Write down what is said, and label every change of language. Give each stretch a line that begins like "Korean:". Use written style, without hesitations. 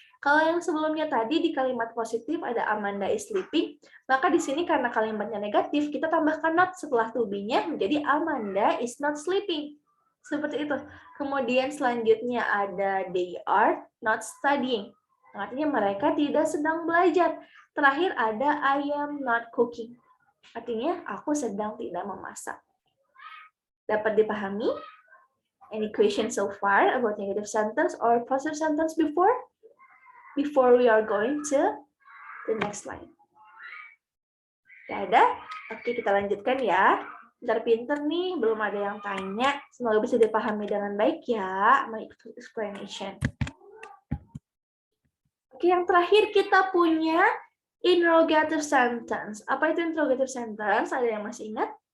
Indonesian: Kalau yang sebelumnya tadi di kalimat positif ada
English: Amanda is sleeping,
Indonesian: maka di sini karena kalimatnya negatif, kita tambahkan not setelah to be-nya menjadi
English: Amanda is not sleeping.
Indonesian: Seperti itu. Kemudian selanjutnya ada
English: they are not studying.
Indonesian: Artinya mereka tidak sedang belajar. Terakhir ada
English: I am not cooking.
Indonesian: Artinya aku sedang tidak memasak. Dapat dipahami?
English: Any question so far about negative sentence or positive sentence before we are going to the next line?
Indonesian: Gak ada? Oke, kita lanjutkan ya. Pinter-pinter nih, belum ada yang tanya. Semoga bisa dipahami dengan baik ya,
English: my explanation.
Indonesian: Oke, yang terakhir kita punya
English: interrogative sentence.
Indonesian: Apa itu
English: interrogative sentence?
Indonesian: Ada yang masih ingat?